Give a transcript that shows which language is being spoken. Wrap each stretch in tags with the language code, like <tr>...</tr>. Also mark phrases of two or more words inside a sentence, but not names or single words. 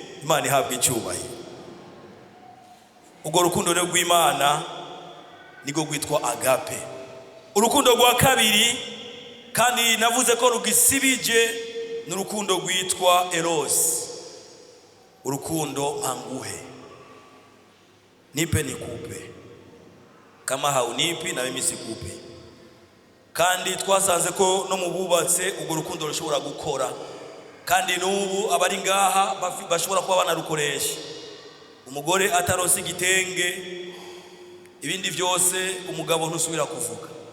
<rw>Imana ihabwa icyubahiro. Ubwo rukundo rw'Imana niko rwitwa agape. Urukundo rwa kabiri kandi navuze ko rugisibije n'urukundo rwitwa eros, urukundo mpanguhe,</rw> <sw>nipe nikupe, kama haunipi na mimi sikupe.</sw> <rw>Kandi twasanze ko no mu bubatse ubwo rukundo rushobora gukora, kandi n'ubu abari ngaha bashobora kuba banarukoresha.</rw> <rn>Umugore ataronse igitenge, ibindi byose umugabo ntusubira kuvuga.</rn>